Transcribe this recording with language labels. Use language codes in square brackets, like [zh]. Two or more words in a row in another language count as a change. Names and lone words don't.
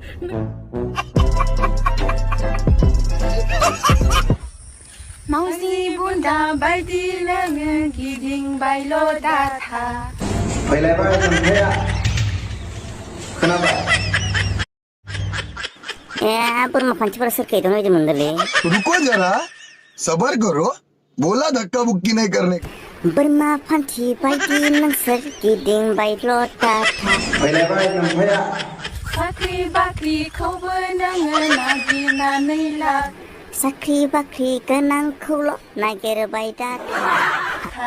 [brx] मावजि बुन्दा बायदि नोङो गिदिंबायल' दाथा फैलायबाय नोंथाया खोनाबाय बोरमा फान्थिफोरा सोरखौ एदावनो बायदि मोनदोंलै [hi] रुको जरा सबर करो बोला धक्का बुक्की नहीं करने [brx] बोरमा फान्थि बायदि नोंसोर गिदिंबायल' दाथा फैलायबाय नोंथाया साख्रि बाख्रिखौबो नोङो नागिरनानै ला साख्रि बाख्रि गोनांखौल' नागिरबाय दाथा